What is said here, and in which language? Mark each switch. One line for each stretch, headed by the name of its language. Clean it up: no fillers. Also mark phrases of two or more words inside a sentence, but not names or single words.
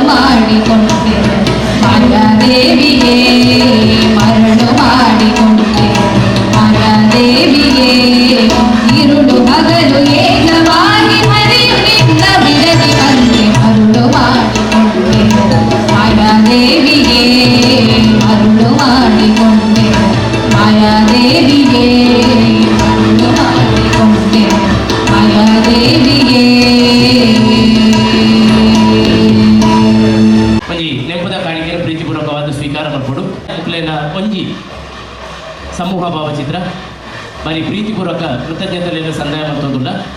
Kannada: ಮಾಡಿಕೊಂಡೆ ಮಾಯಾದೇವಿಗೆ ಮರುಳು ಮಾಡಿಕೊಂಡೆ ಮಾಯಾದೇವಿಗೆ ഇരുಳು ಹಗಲು ಏಕವಾಗಿ ಹರಿಯು ನಿನ್ನ ಬಿಡದಿ ಬಂದೆ ಮರುಳು ಮಾಡಿಕೊಂಡೆ ಮಾಯಾದೇವಿಗೆ ಮರುಳು ಮಾಡಿಕೊಂಡೆ ಮಾಯಾದೇವಿಗೆ ಮರುಳು ಮಾಡಿಕೊಂಡೆ ಮಾಯಾದೇವಿಗೆ
Tulu: ಒಂಜಿ ನೆನಪದ ಕಾಣಿಕೆ ಪ್ರೀತಿಪೂರ್ವಕವಾದ ಸ್ವೀಕಾರ ಮಾಡ್ಕೊಡು ಮುಕ್ಲೇನ ಒಂಜಿ ಸಮೂಹ ಭಾವಚಿತ್ರ ಬರೀ ಪ್ರೀತಿಪೂರ್ವಕ ಕೃತಜ್ಞತೆಯನ್ನು ಸಂದಾಯ ಮಾಡ್ತೋದಿಲ್ಲ.